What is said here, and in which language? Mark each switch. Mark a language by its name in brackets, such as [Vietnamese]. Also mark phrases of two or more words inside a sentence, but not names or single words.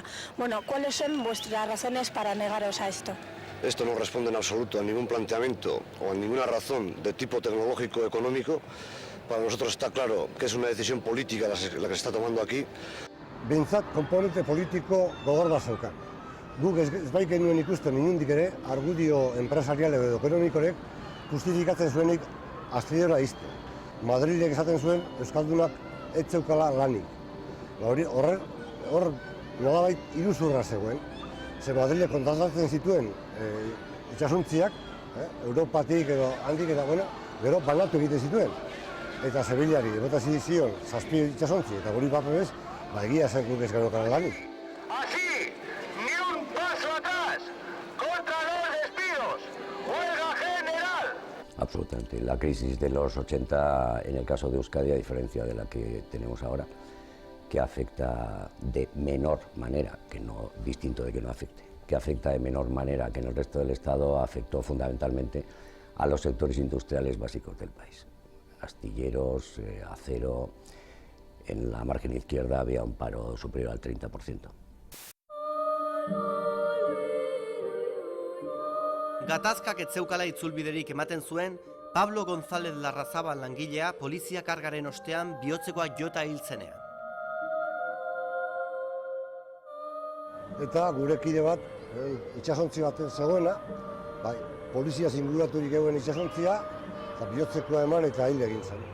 [Spanish] Bueno, ¿cuáles son vuestras razones para negaros a esto? Esto no responde en absoluto a ningún planteamiento o a ninguna razón de tipo tecnológico o económico. Para nosotros está claro que es una decisión política la que se está tomando aquí. [Basque] Behintzat, komponente politiko gogor bat zeukan. Guk ez baik genuen ikusten inundik ere, argudio enpresarial edo ekonomikorek justifikatzen zuenik astillera izte. Madrilek esaten zuen Euskaldunak ez zeukala lanik. Hor nolabait iruzurra zegoen. Ze Madrilek kontratatzen zituen itsasontziak, Europatik edo handik eta gero banatu egiten zituen. Eta Sevillari bota zion 7 itsasontzi eta guri papelez, egia zen guk ez geneukala lanik. [Spanish] Así, ni un paso atrás, contra los despidos, huelga general. Absolutamente. La crisis de los 80, en el caso de Euskadi, a diferencia de la que tenemos ahora, que afecta de menor manera, que no, distinto de que no afecte, que afecta de menor manera que en el resto del Estado, afectó fundamentalmente a los sectores industriales básicos del país. Astilleros, acero. En la margen izquierda había un paro superior al 30%. [Basque] Gatazkak ez zeukala itzulbiderik ematen zuen, Pablo González Larrazabal langilea polizia kargaren ostean bihotzekoak jota hil zenean. Eta gure kide bat, itsasontzi baten zegoena, polizia inguraturik egoen itsasontzia, eta bihotzekoa eman eta hil egin zen.